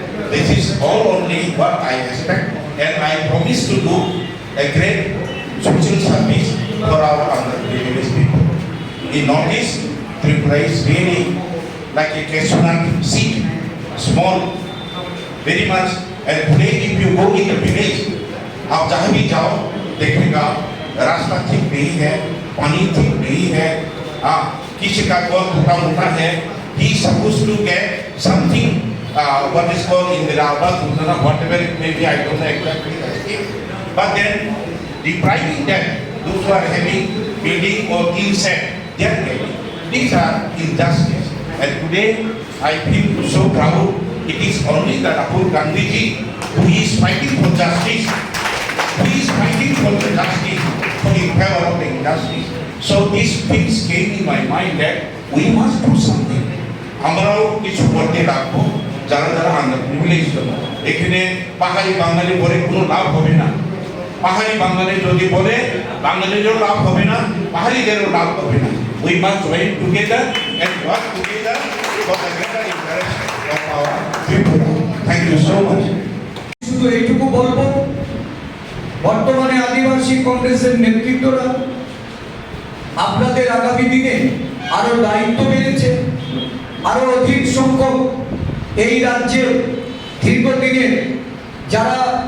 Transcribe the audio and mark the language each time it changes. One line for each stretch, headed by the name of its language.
English: This is all only what I expect, and I promise to do a great social service for our underprivileged people. In Northeast, Tripura is really like a cashewnut seed, small, very much. And today, if you go in the village,
Hindi: आप जहाँ भी जाओ देखेगा रास्ता ठीक नहीं है पानी ठीक नहीं है, किसी का कॉल टूटा मोटा है,
English: he is supposed to get something what is called Indira Awas, whatever it may be, I don't know exactly the scheme. But then depriving them, those who are having building or insect, they are getting. These are injustice. And today I feel so proud. It is only the Rahul Gandhi ji who is fighting for justice, who is fighting for the justice, for in favor of the injustice. So these things came in my mind that we must do something.
Bangla: আমরাও কিছু করতে রাখবো যারা যারা under privilege এখানে পাহাড়ি বাঙালি বলে কোনো লাভ হবে না, পাহাড়ি বাঙালি যদি বলে বাঙালিদেরও লাভ হবে না, পাহাড়িদেরও লাভ হবে না।
English: We must join together and work together for the greater interest of our people. Thank you so much.
Bangla: শুধু এইটুকু বলবো, বর্তমানে আদিবাসী কংগ্রেসের নেতৃত্বরা আপনাদের আগামী দিনে আরো দায়িত্ব বেড়েছে, আরো অধিক সংখ্যক এই রাজ্যে দীর্ঘদিনের যারা